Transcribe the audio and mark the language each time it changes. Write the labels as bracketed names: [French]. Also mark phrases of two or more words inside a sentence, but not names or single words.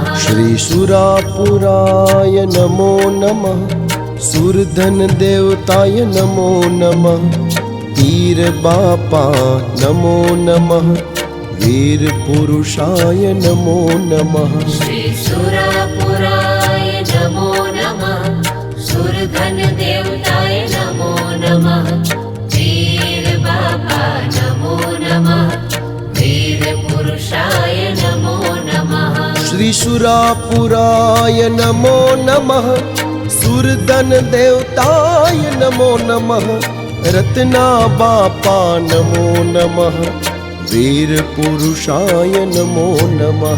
[Sanskrit] श्रीसुरापुराय नमो नमः। सुरधनदेवताय नमो नमः। वीरबापा नमो नमः। वीरपुरुषाय नमो नमः। श्रीसुरापुराय સુરધન દેવતાય નમો નમઃ વીર બાપા નમો નમઃ વીર પુરુષાય નમો નમઃ શ્રી સુરાપુરાય નમો નમઃ સુરધન દેવતાય નમો નમઃ રત્ના બાપા નમો નમઃ વીર પુરુષાય નમો નમઃ